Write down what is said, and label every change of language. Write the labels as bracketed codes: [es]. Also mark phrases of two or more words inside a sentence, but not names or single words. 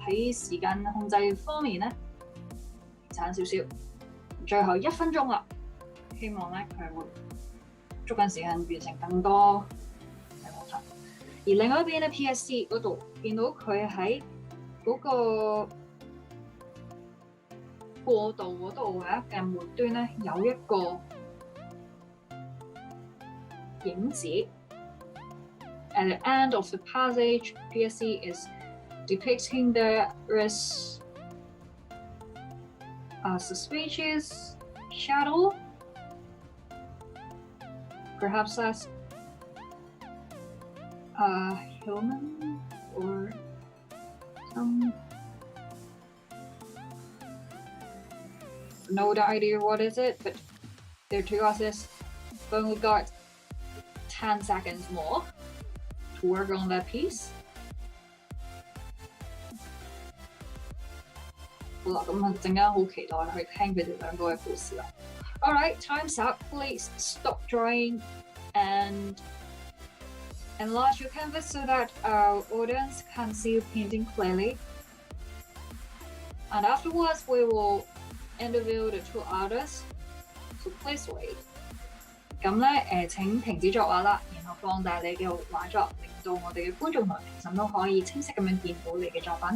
[yue] 喺時間控制方面咧，差少少，最後1分鐘啦，希望咧佢會捉緊時間完成更多嘅課題。而另外一邊咧 PSC 嗰度見到佢喺嗰個過渡嗰度嘅末端咧有一個影子。 [en] At the end of the passage, PSC is depicting there is a suspicious shadow. Perhaps that's a human or some. No idea what is it, but their two artists only got 10 seconds more to work on that piece. 好啦，咁啊陣間好期待去聽佢哋兩個嘅故事啦。 Alright, time's up. Please stop drawing and enlarge your canvas so that our audience can see you painting clearly. And afterwards, we will interview the two artists. So please wait. [yue] 咁咧請停止作畫啦，然後放大你嘅畫作，令到我哋嘅觀眾同評審都可以清晰咁樣見到你嘅作品。